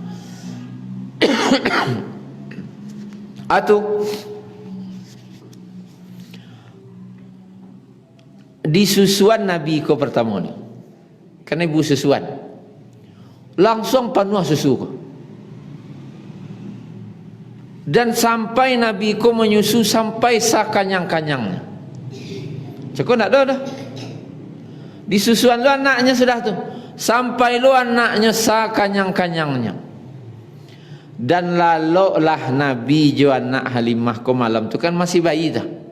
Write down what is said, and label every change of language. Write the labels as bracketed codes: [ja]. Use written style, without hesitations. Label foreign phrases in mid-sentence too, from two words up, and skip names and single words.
[min] Atau di susuan Nabi ko pertama ni. Kan ibu susuan. Langsung penuh susu ko. Dan sampai Nabi ko menyusu sampai sakanyang-kanyangnya. Cukup nak dah. Di susuan lu anaknya sudah tu. Sampai lu anaknya sakanyang-kanyangnya. Dan lalu lah Nabi jo anak Halimah ko malam tu kan masih bayi dah.